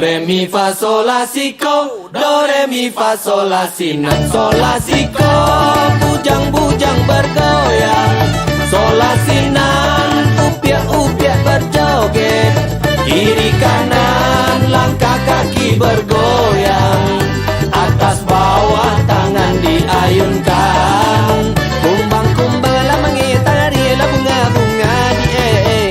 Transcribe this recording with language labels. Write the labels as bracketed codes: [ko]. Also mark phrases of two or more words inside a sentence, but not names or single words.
[id] mi fa sol la si ko, do re mi fa sol la si nan sol la si ko. Bujang-bujang bergoyang, sol la si nan, [min] upiak-upiak berjoget. [id] Kiri kanan langkah kaki bergoyang, atas bawah tangan diayunkan. [min] Kumbang-kumbang lah mengitari lah bunga-bunga dieng.